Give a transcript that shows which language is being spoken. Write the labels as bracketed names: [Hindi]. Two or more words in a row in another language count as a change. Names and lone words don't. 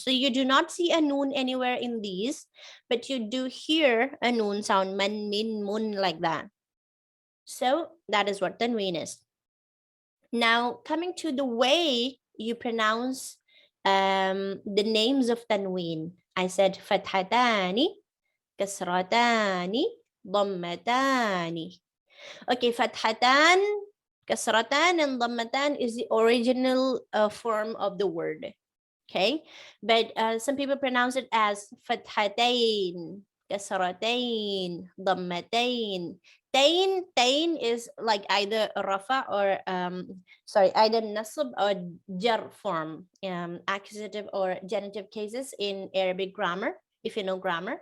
[English] So you do not see a noon anywhere in these, but you do hear a noon sound, man, min, mun, like that. So that is what tanween is. Now, coming to the way you pronounce the names of tanween. I said [Arabic] فتحتانِ، كسرتانِ، ضمتانِ. Okay, فتحتان، كسرتان, [English] and dhammatan is the original form of the word. Okay, but some people pronounce it as [Arabic] فتحتين، كسرتين، ضمتين. [English] Tain is like either rafa or either nasab or jar form, accusative or genitive cases in Arabic grammar, if you know grammar.